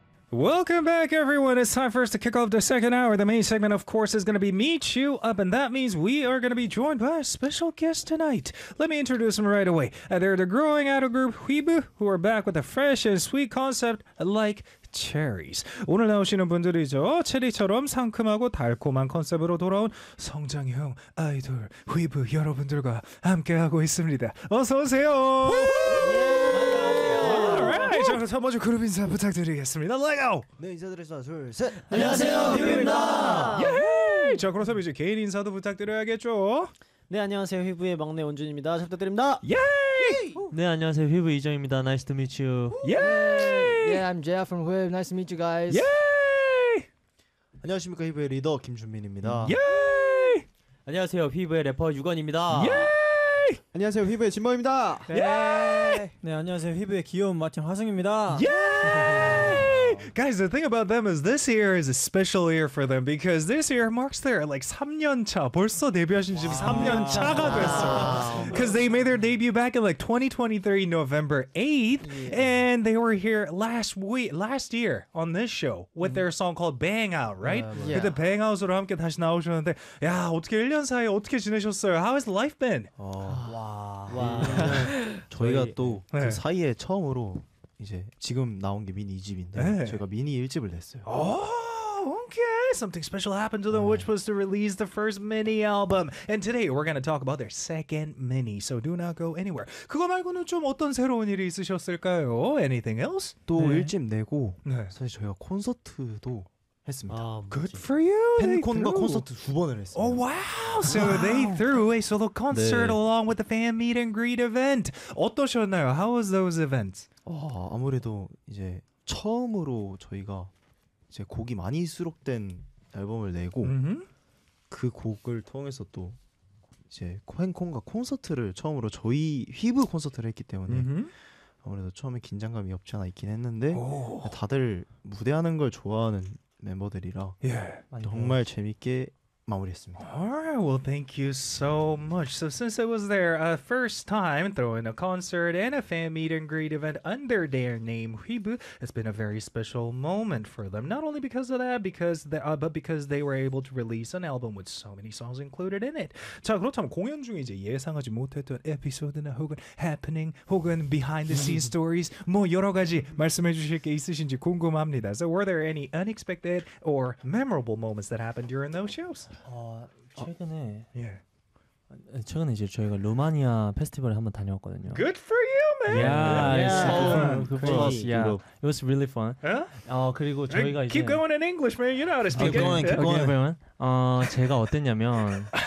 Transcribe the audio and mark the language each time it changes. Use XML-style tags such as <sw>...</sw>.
<en>Welcome back, everyone. It's time for us to kick off the second hour. The main segment, of course, is going to be Meet You Up, and that means we are going to be joined by a special guest tonight. Let me introduce them right away. They're the growing idol group Hweebu, who are back with a fresh and sweet concept like Cherries.</en> <ko>오늘 나오시는 분들이죠. 체리처럼 상큼하고 달콤한 컨셉으로 돌아온 성장형 아이돌 Hweebu 여러분들과 함께하고 있습니다. 어서 오세요.</ko> <en>Alright,</en> <ko>자 그럼 먼저 그룹 인사 부탁드리겠습니다.</ko> <en>Let's go.</en> <ko>네, 인사드리겠습니다. 둘, 셋. 안녕하세요, Hweebu입니다. 예헤이. 자 그럼 이제 개인 인사도 부탁드려야겠죠. 네, 안녕하세요, Hweebu의 막내 원준입니다. 잘 부탁드립니다. 예이. 네, 안녕하세요, Hweebu 이정입니다.</ko> <en>Nice to meet you. 예이. Yeah, I'm Jeff from Hweebu. Nice to meet you guys. Yay!</en> <ko>안녕하십니까, Hweebu의 리더 김준민입니다. Yay! 안녕하세요, Hweebu의 래퍼 유건입니다. Yay! 안녕하세요, Hweebu의 진범입니다. Yay! 네, 안녕하세요, Hweebu의 귀여운 마침 화승입니다. Yay!</ko> <en>Guys, the thing about them is this year is a special year for them because this year marks their like</en> <ko>3년 차. 벌써 데뷔하신 지 3년 차가 됐어.</ko> <en>Because they made their debut back in like 2023 November 8th, yeah. And they were here last year on this show with their song called Bang Out, right? Yeah.</en> <ko>그때 Bang Out으로 함께 다시 나오셨는데, 야 어떻게 1년 사이에 어떻게 지내셨어요?</ko> <en>How has life been? 와.</en> <ko>저희가 또 그 사이에 처음으로. 이제 지금 나온 게 미니 2집인데 네. 저희가 미니 1집을 냈어요.</ko> <en>Oh, okay. Something special happened to them, 네. which was to release the first mini album. And today we're going to talk about their second mini. So do not go anywhere.</en> <ko>그거 말고는 좀 어떤 새로운 일이 있으셨을까요?</ko> <en>Anything else?</en> <ko>또 네. 1집 내고 네. 사실 저희가 콘서트도 했습니다.</ko> <en>Good for you.</en> <ko>팬콘과 콘서트 두 번을 했습니다.</ko> <en>Oh wow. So wow. they threw a solo concert 네. along with the fan meet and greet event.</en> <ko>어떠셨나요?</ko> <en>How was those events?</en> <ko>아무래도 이제 처음으로 저희가 이제 곡이 많이 수록된 앨범을 내고 mm-hmm. 그 곡을 통해서 또 이제 팬콘과 콘서트를 처음으로 저희 휘브 콘서트를 했기 때문에 mm-hmm. 아무래도 처음에 긴장감이 없지 않아 있긴 했는데 oh. 다들 무대하는 걸 좋아하는 멤버들이라 yeah. 정말 재밌게 마무리했습니다.</ko> <en>Alright, well thank you so much. So since it was their first time throwing a concert and a fan meet and greet event under their name Hweebu, it's been a very special moment for them. Not only because of that, because they were able to release an album with so many songs included in it.</en> <ko>자, 그렇다면 공연 중에 이제 예상하지 못했던 에피소드나 혹은 happening 혹은</ko> <en>behind the scenes stories</en> <ko>뭐 여러 가지 말씀해 주실 게 있으신지 궁금합니다.</ko> <en>So were there any unexpected or memorable moments that happened during those shows?</en> <ko>최근에 yeah. 최근에 이제 저희가 루마니아 페스티벌에 한번 다녀왔거든요.</ko> <en>Good for you, man. Yeah, it was really fun. Yeah?</en> <ko>그리고 저희가</ko> <en>keep keep going in English, man. You know how to speak. Keep going, it. keep going, man.</en> <ko>제가 어땠냐면</ko>